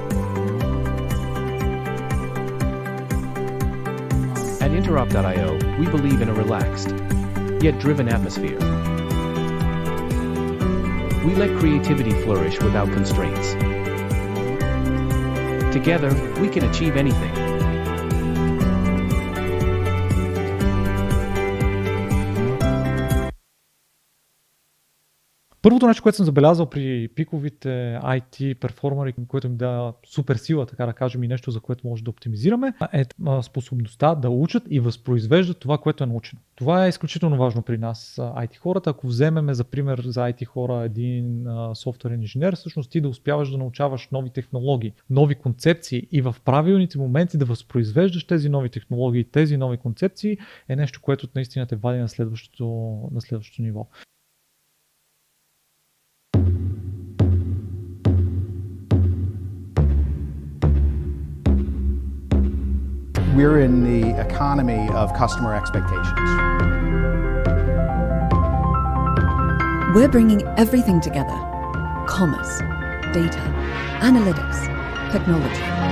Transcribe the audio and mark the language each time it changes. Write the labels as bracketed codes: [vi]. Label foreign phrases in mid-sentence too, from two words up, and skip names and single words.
[en] At Interop.io, we believe in a relaxed, yet driven atmosphere. We let creativity flourish without constraints. Together, we can achieve anything. [bg] Първото нещо, което съм забелязал при пиковите IT перформери, което им дава супер сила, така да кажем, и нещо, за което може да оптимизираме, е способността да учат и възпроизвеждат това, което е научено. Това е изключително важно при нас, IT хората. Ако вземем за пример за IT хора един софтуерен инженер, всъщност ти да успяваш да научаваш нови технологии, нови концепции и в правилните моменти да възпроизвеждаш тези нови технологии, тези нови концепции е нещо, което наистина те вади на следващото ниво. [en] We're in the economy of customer expectations. We're bringing everything together: commerce, data, analytics, technology.